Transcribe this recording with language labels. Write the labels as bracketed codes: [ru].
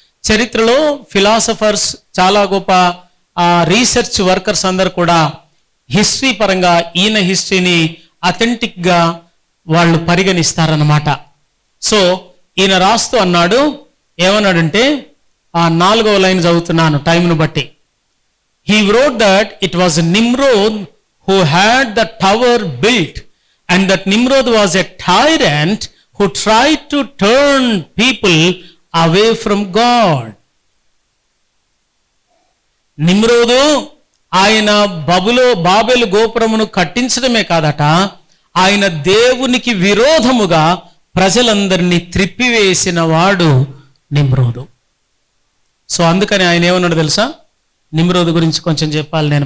[te] చరిత్రలో ఫిలాసఫర్స్, చాలా గొప్ప రీసెర్చ్ వర్కర్స్ అందరు కూడా హిస్టరీ పరంగా ఈయన హిస్టరీని అథెంటిక్గా వాళ్ళు పరిగణిస్తారన్నమాట. సో ఈయన రాస్తూ అన్నాడు, ఏమన్నాడంటే, ఆ 4వ లైన్ చదువుతున్నాను టైంను బట్టి. [en] He wrote that it was Nimrod who had the tower built, and that Nimrod was a tyrant who tried to turn people away from God. [te] నిమ్రోదు ఆయన బాబెలు గోపురమును కట్టించడమే కాదట, ఆయన దేవునికి విరోధముగా ప్రజలందరినీ త్రిప్పివేసిన వాడు నిమ్రోదు. సో అందుకని ఆయన ఏమన్నాడు తెలుసా? నిమ్రోదు గురించి కొంచెం చెప్పాలి నేను.